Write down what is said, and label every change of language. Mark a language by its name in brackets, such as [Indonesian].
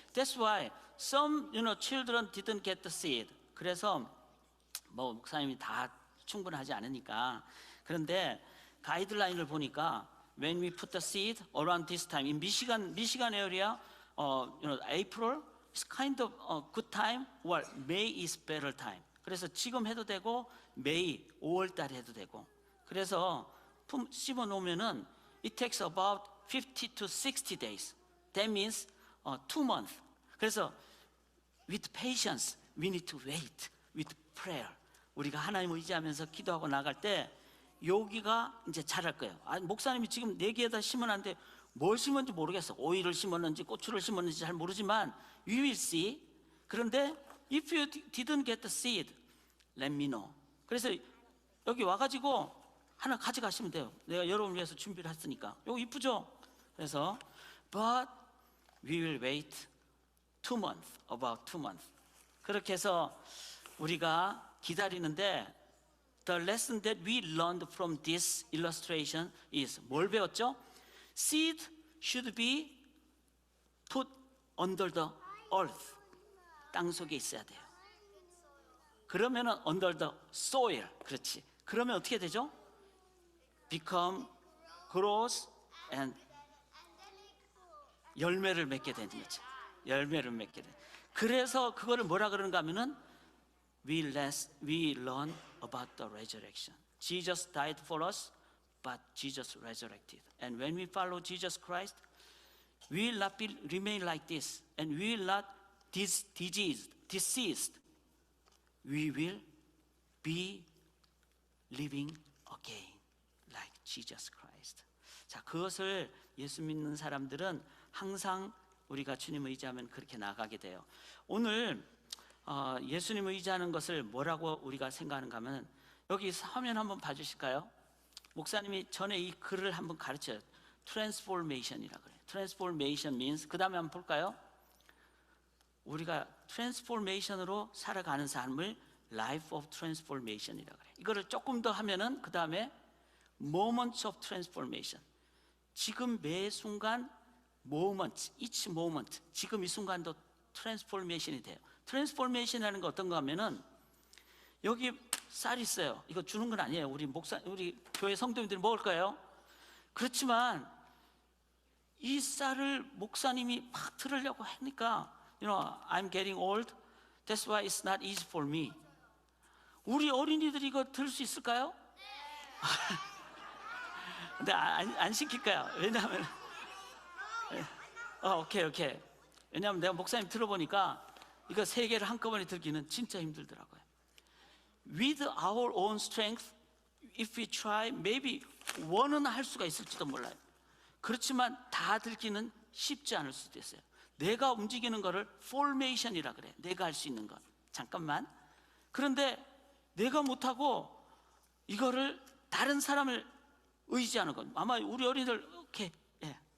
[English] That's why some, children didn't get the seed. [Korean] 그래서 뭐 목사님이 다 충분하지 않으니까. 그런데 가이드라인을 보니까 [English] when we put the seed around this time in Michigan area, April is kind of a good time, or May is better time. [Korean] 그래서 지금 해도 되고 May 5월 달에 해도 되고. 그래서 심어 놓으면은 [English] it takes about 50 to 60 days. That means 2 months. 그래서 with patience, we need to wait. With prayer, [Korean] 우리가 하나님 의지하면서 기도하고 나갈 때 여기가 이제 자랄 거예요. 목사님이 지금 4개에다 심어놨는데 뭘 심었는지 모르겠어. 오이를 심었는지 고추를 심었는지 잘 모르지만 [English] we will see. 그런데 if you didn't get the seed, let me know. [Korean] 그래서 여기 와가지고 하나 가져가시면 돼요. 내가 여러분을 위해서 준비를 했으니까. 이거 이쁘죠? [English] 그래서 but we will wait 2 months, about 2 months. [Korean] 그렇게 해서 우리가 기다리는데 [English] the lesson that we learned from this illustration is [Korean] 뭘 배웠죠? [English] Seed should be put under the earth. [Korean] 땅 속에 있어야 돼요. [English] 그러면은 under the soil. [Korean] 그렇지. 그러면 어떻게 되죠? [English] become, grows, and [Korean] 열매를 맺게 되는 거죠. 열매를 맺게 돼. 그래서 그거를 뭐라 그러는가 하면은 [English] we learn about the resurrection. Jesus died for us, but Jesus resurrected. And when we follow Jesus Christ, we will not remain like this, and we will not deceased. We will be living again, like Jesus Christ. [Korean] 자, 그것을 예수 믿는 사람들은 항상 우리가 주님을 의지하면 그렇게 나가게 돼요. 오늘 예수님을 의지하는 것을 뭐라고 우리가 생각하는가 하면 여기 화면 한번 봐주실까요? 목사님이 전에 이 글을 한번 가르쳐요. Transformation이라고 그래요. [English] Transformation means, [Korean] 그 다음에 한번 볼까요? 우리가 트랜스포메이션으로 살아가는 삶을 Life of Transformation이라고 그래요. 이거를 조금 더 하면은 그 다음에 Moments of Transformation. 지금 매 순간 [English] moment, each moment, [Korean] 지금 이 순간도 트랜스포메이션이 돼요. 트랜스포메이션이라는 거 어떤가 하면은 여기 쌀 있어요. 이거 주는 건 아니에요. 우리 교회 성도님들이 먹을 거예요. 그렇지만 이 쌀을 목사님이 막 들으려고 하니까 [English] I'm getting old. [Korean] That's why it's not easy for me. 우리 어린이들이 이거 들을 수 있을까요? 근데 안 시킬 거야. 왜냐하면 오케이. 왜냐하면 내가 목사님 들어보니까 이거 3개를 한꺼번에 들기는 진짜 힘들더라고요. [English] With our own strength, if we try, maybe [Korean] 1은 할 수가 있을지도 몰라요. 그렇지만 다 들기는 쉽지 않을 수도 있어요. 내가 움직이는 거를 formation이라 그래. 내가 할 수 있는 것. 잠깐만. 그런데 내가 못하고 이거를 다른 사람을 의지하는 건 아마 우리 어린이들 오케이. 예.